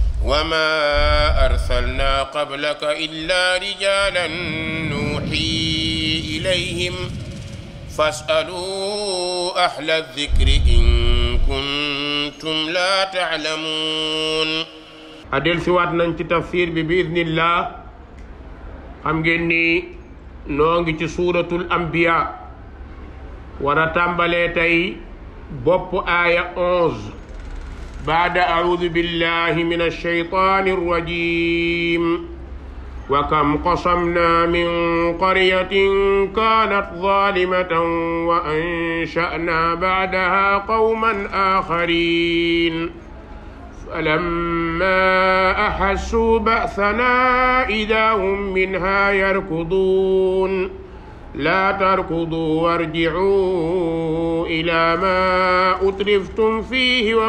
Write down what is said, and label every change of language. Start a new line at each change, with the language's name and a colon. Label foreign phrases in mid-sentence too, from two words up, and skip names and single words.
Arabic: وما أرسلنا قبلك إلا رجالا نوحي إليهم فاسألوا أهل الذكر إن كنتم لا تعلمون.
Wolof: adel siwaat nañ ci tafsir bi biiznillah. xam ngeen ni noo ngi ci suuratul anbiya war a tàmbalee tey bopp aaya 11
Arabic: بعد أعوذ بالله من الشيطان الرجيم وكم قصمنا من قرية كانت ظالمة وأنشأنا بعدها قوما آخرين فلما أحسوا بأسنا إذا هم منها يركضون لا تركضوا وارجعوا إلى ما أترفتم فيه